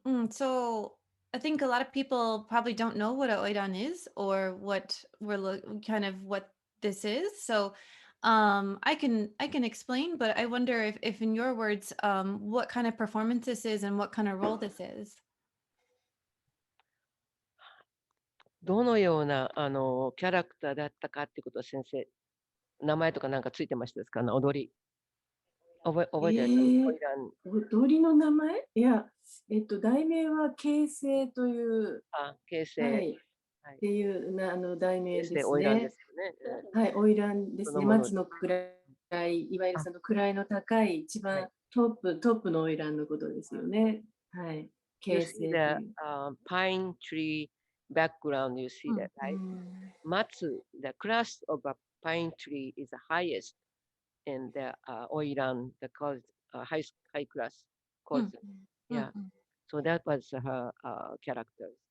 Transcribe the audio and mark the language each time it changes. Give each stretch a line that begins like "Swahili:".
English: So I think a lot of people probably don't know what a oiran is or what kind of what this is. So I can explain, but I wonder if in your words, what kind of performance this is and what kind of role this is.
Japanese: どのようなキャラクターだったかっていうことは先生、名前とかなんかついてましたですか？踊り。覚えてらっしゃる？オイラン。踊りの名前いや、題名は形成という、形成。はい、っていう題名ですね。オイランですよね。はい、オイランですね。松の位、いわゆるその位の高い、一番トップのオイランのことですよね。はい。形成という。
English: Pine tree background, you see that, right? Matsu, the class of a pine tree is the highest in the Oiran, the high class course. Yeah. So that was her character.